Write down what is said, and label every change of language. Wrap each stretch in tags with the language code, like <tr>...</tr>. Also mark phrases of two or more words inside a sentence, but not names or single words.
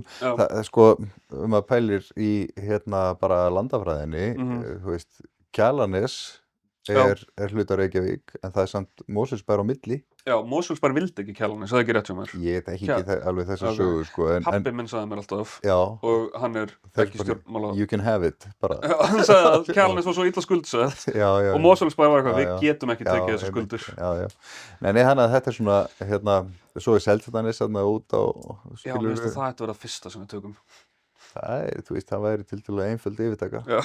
<is>Sko, maður pælir í bara landafræðinni, þú veist, Kjalarnes er hluti af Reykjavík, en það er samt Mosfellsbær á milli. Já, Mosfellsbær vildi ekki Kjalarnes, það er ekki rétt hjá mér. Ég þekki ekki alveg þessa sögu, sko. Pabbi minn sagði mér alltaf, og hann er ekki stjórnmála...</is> <en>You can have it,</en> <is>bara. Hann sagði að Kjalarnes var svo illa skuldsett, og Mosfellsbær var eitthvað, við getum ekki tekið þessu skuldur. Nei, hann að þetta er svona, svo er Seltjarnarnes út á... Já, mér finnst það ætti að vera það fyrsta sem við tökum. Þú veist, það væri tiltölulega einföld yfirtaka.</is>